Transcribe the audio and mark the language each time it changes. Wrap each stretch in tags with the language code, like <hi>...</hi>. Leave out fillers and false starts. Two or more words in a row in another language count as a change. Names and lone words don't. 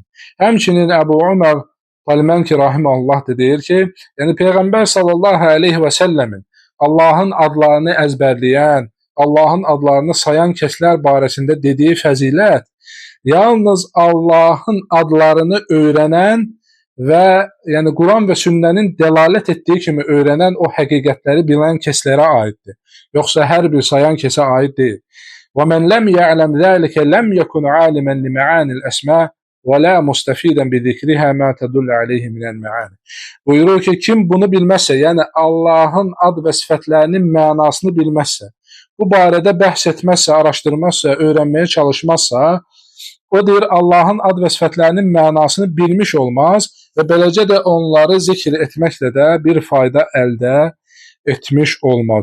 <az>Həmçinin Əbu Ömər Talmənki rahimehullah da deyir ki, yəni Peyğəmbər</az> <ar>صلى الله عليه وسلم</ar> <az>Allahın adlarını əzbərləyən, Allahın adlarını sayan kəslər barəsində dediyi fəzilət yalnız Allahın adlarını öyrənən və yəni Quran və sünnənin dəlalət etdiyi kimi öyrənən o həqiqətləri bilən kəslərə aiddir. Yoxsa hər bir sayan kəsə aid deyil.</az> <ar>وَمَنْ لَمْ يَعْلَمْ ذَلِكَ لَمْ يَكُنْ عَالِمًا لِمَعَانِ الْأَسْمَاءِ وَلَا مُسْتَفِيدًا بِذِكْرِهَا مَا تَدُلُّ عَلَيْهِ مِنَ الْمَعَانِ.</ar> <az>Buyurur ki, kim bunu bilməzsə, yəni Allahın ad və sifətlərinin mənasını bilməzsə, bu barədə bəhs etməzsə, araşdırmazsa, öyrənməyə çalışmazsa, o deyir Allahın ad və sifətlərinin mənasını bilmiş olmaz və beləcə də onları zikr etməklə də bir fayda əldə etmiş olmaz.</az>